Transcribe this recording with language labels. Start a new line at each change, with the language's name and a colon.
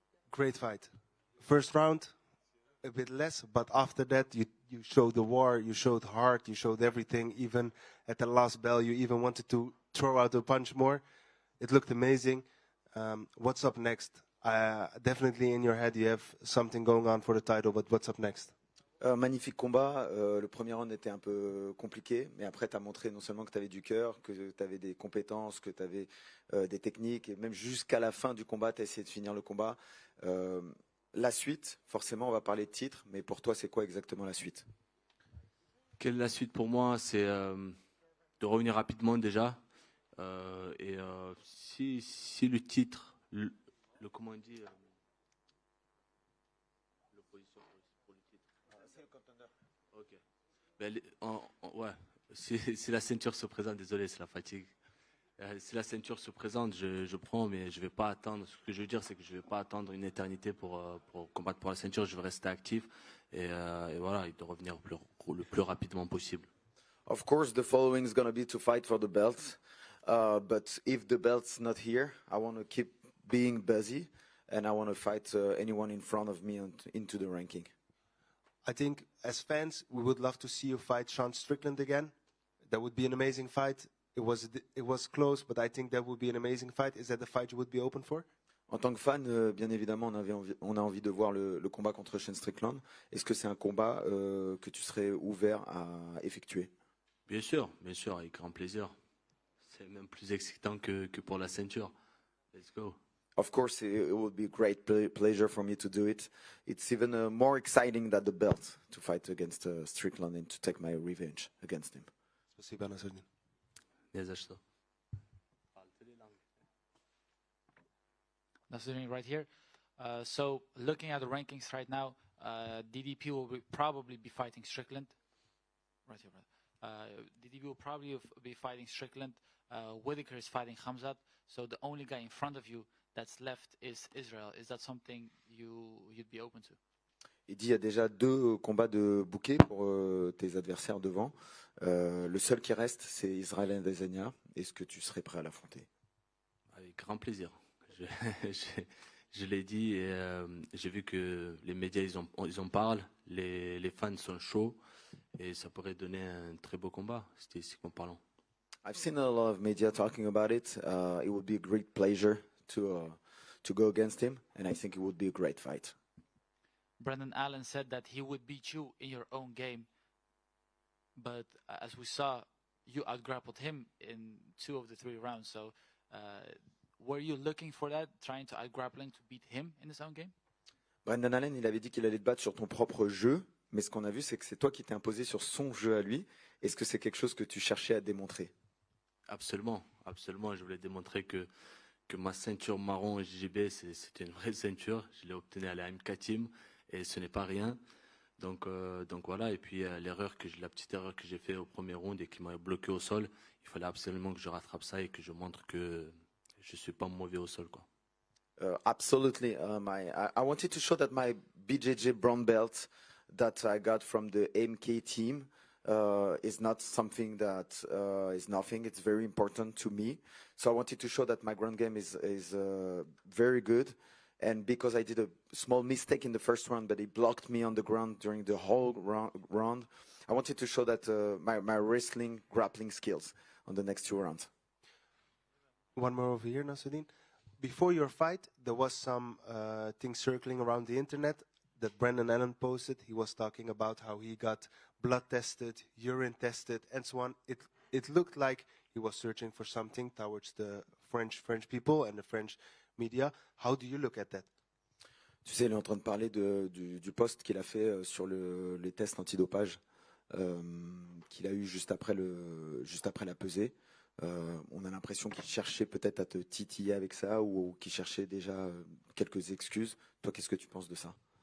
English: Great fight. First round, a bit less, but after that, you You showed the war, you showed heart, you showed everything. Even at the last bell, you even wanted to throw out a punch more. It looked amazing. What's up next? Definitely in your head, you have something going on for the title, but what's up next?
French: Magnifique combat. Le premier round était un peu compliqué, mais après, tu as montré non seulement que tu avais du cœur, que tu avais des compétences, que tu avais des techniques, et même jusqu'à la fin du combat, tu as essayé de finir le combat. La suite, forcément, on va parler de titre, mais pour toi, c'est quoi exactement la suite? Quelle est la suite pour moi? C'est de revenir rapidement déjà. Et si le titre, le comment on dit, l'opposition pour le titre. C'est le contender. Ok. Ben, ouais. Si la ceinture se présente, désolé, c'est la fatigue. Si la ceinture se présente, je prends, mais je vais pas attendre. Ce que je veux dire, c'est que je vais pas attendre une éternité pour combattre pour la ceinture. Je vais rester actif et voilà, et de revenir le plus rapidement possible.
English: Of course, the following is going to be to fight for the belt. But if the belt's not here, I want to keep being busy, and I want to fight anyone in front of me into the ranking. I think as fans, we would love to see you fight Sean Strickland again. That would be an amazing fight. It was close, but I think that would be an amazing fight. Is that the fight you would be open for?
French: En tant que fan, bien évidemment, on a envie de voir le combat contre Sean Strickland. Est-ce que c'est un combat que tu serais ouvert à effectuer? Bien sûr, avec grand plaisir. C'est même plus excitant que pour la ceinture.
English: Let's go. Of course, it would be a great pleasure for me to do it. It's even more exciting than the belt to fight against Strickland and to take my revenge against him.
Russian: Спасибо, Насредин. Не за что.
English: Nasruddin right here. So looking at the rankings right now, DDP will probably be fighting Strickland. Right here, brother. DDP will probably be fighting Strickland. Whitaker is fighting Khamzat. So the only guy in front of you that's left is Israel. Is that something you'd be open to?
French: Il dit il y a déjà 2 combats de bouquet pour tes adversaires devant. Le seul qui reste, c'est Israël Adesanya. Est-ce que tu serais prêt à l'affronter? Avec grand plaisir. Je l'ai dit et j'ai vu que les médias ils en parlent, les fans sont chauds et ça pourrait donner un très beau combat. C'était ici qu'on parle.
English: I've seen a lot of media talking about it. It would be a great pleasure to go against him, and I think it would be a great fight. Brendan Allen said that he would beat you in your own game, but as we saw, you outgrappled him in 2 of the 3 rounds. So, were you looking for that, trying to outgrappling to beat him in his own game?
French: Brendan Allen, il avait dit qu'il allait te battre sur ton propre jeu, mais ce qu'on a vu, c'est que c'est toi qui t'es imposé sur son jeu à lui. Est-ce que c'est quelque chose que tu cherchais à démontrer? Absolument. Je voulais démontrer que ma ceinture marron JJB, c'était une vraie ceinture. Je l'ai obtenue à la MK Team et ce n'est pas rien. Donc voilà. Et puis la petite erreur que j'ai fait au premier round et qui m'a bloqué au sol, il fallait absolument que je rattrape ça et que je montre que je suis pas mauvais au sol, quoi.
English: Absolutely. I wanted to show that my BJJ brown belt that I got from the MK team is not something that is nothing. It's very important to me. So I wanted to show that my ground game is very good. And because I did a small mistake in the first round, but he blocked me on the ground during the whole round, I wanted to show that my wrestling, grappling skills on the next 2 rounds. One more over here, Nasruddin. Before your fight, there was some things circling around the internet that Brendan Allen posted. He was talking about how he got blood tested, urine tested, and so on. It looked like he was searching for something towards the French people and the French media. How do you look at that?
French: Tu sais, il est en train de parler du post qu'il a fait sur les tests antidopage qu'il a eu juste après la pesée. On a l'impression qu'il cherchait peut-être à te titiller avec ça ou qu'il cherchait déjà quelques excuses. Toi, qu'est-ce que tu penses de ça?